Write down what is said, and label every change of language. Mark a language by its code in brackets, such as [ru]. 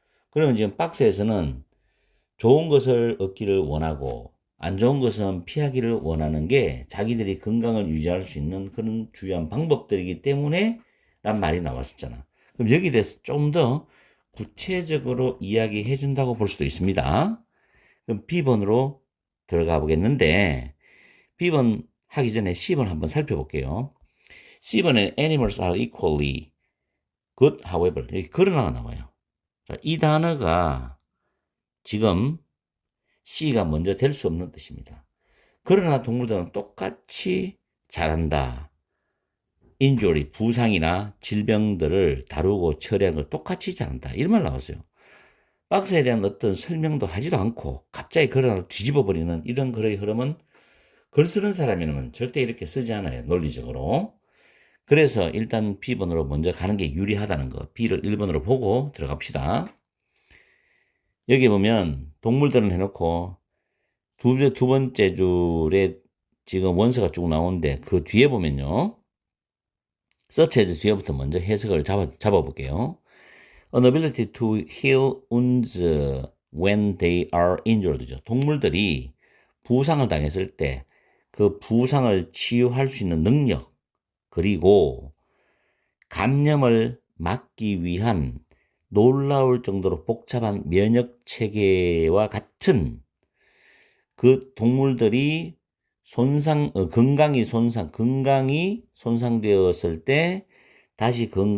[ko] 그러면 지금 박스에서는 좋은 것을 얻기를 원하고 안 좋은 것은 피하기를 원하는 게 자기들이 건강을 유지할 수 있는 그런 주요한 방법들이기 때문에 란 말이 나왔었잖아. 그럼 여기에 대해서 좀 더 구체적으로 이야기해 준다고 볼 수도 있습니다. 그럼 B번으로 들어가 보겠는데 B번 하기 전에 C번 한번 살펴볼게요. C번에 [en] animals are equally good, however, [ko] 여기 그러나가 나와요. 자, 이 단어가 지금 C가 먼저 될 수 없는 뜻입니다. 그러나 동물들은 똑같이 잘한다. 인조리, 부상이나 질병들을 다루고 처리하는 걸 똑같이 잘한다. 이런 말 나왔어요. 박스에 대한 어떤 설명도 하지도 않고 갑자기 그러나를 뒤집어 버리는 이런 글의 흐름은 글 쓰는 사람이면 절대 이렇게 쓰지 않아요. 논리적으로. 그래서 일단 B번으로 먼저 가는 게 유리하다는 거. B를 1번으로 보고 들어갑시다. 여기 보면 동물들은 해놓고 두 번째 줄에 지금 원서가 쭉 나오는데 그 뒤에 보면요. 서치해서 뒤에부터 먼저 해석을 잡아볼게요. [en] An ability to heal wounds when they are injured죠. [ko] 동물들이 부상을 당했을 때 그 부상을 치유할 수 있는 능력, 그리고 감염을 막기 위한 놀라울 정도로 복잡한 면역 체계와 같은 그 동물들이 건강이 손상되었을 때 다시